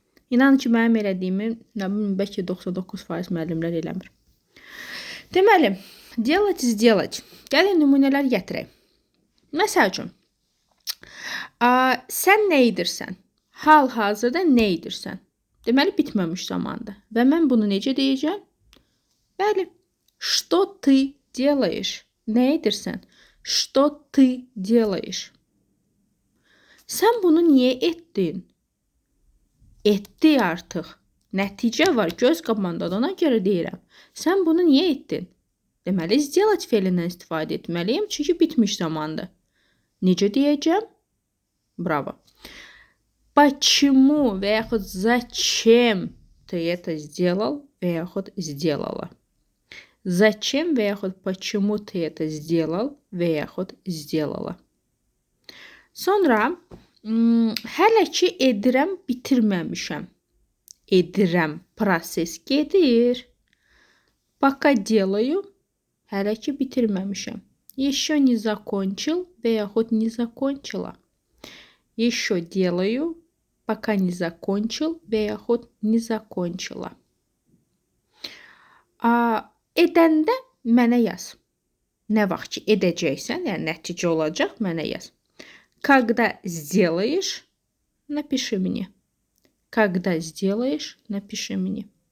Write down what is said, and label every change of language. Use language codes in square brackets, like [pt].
[az] İnanın ki, mənim elədiyimi bəlkə 99% müəllimlər eləmir. Deməli, [ru] делать, сделать. [az] Gəlin nümunələr gətirək. Məsəl üçün, sən nə edirsən? Hal-hazırda nə edirsən? Deməli, bitməmiş zamanda. Və mən bunu necə deyəcəm? [ru] Bəli, что ты делаешь? [az] Nə edirsən? [ru] Что ты делаешь? [az] Sən bunu niyə etdin? Etdi artıq. Nəticə var, göz qabağındadır, ona görə deyirəm. Sən bunu niyə etdin? Deməli, сделать fe'lindən istifadə etməliyim, çünki bitmiş zamandır. Necə deyəcəm? Bravo. [ru] Почему [az] və yaxud [ru] зачем ты это сделал və yaxud сделала? Зачем [az] və yaxud [ru] почему ты это сделал və yaxud сделала? [az] Sonra hələ ki edirəm, bitirməmişəm. Edirəm, proses gedir. [ru] Пока делаю, [az] hələ ki bitirməmişəm. [ru] Еще не закончил [az] və yaxud [ru] не закончила. Еще делаю, пока не закончил [az] və yaxud [ru] не закончила. [az] Edəndə mənə yaz. Nə vaxt ki edəcəksən, yəni nəticə olacaq, mənə yaz. [ru] Когда сделаешь, напиши мне. Когда сделаешь, напиши мне.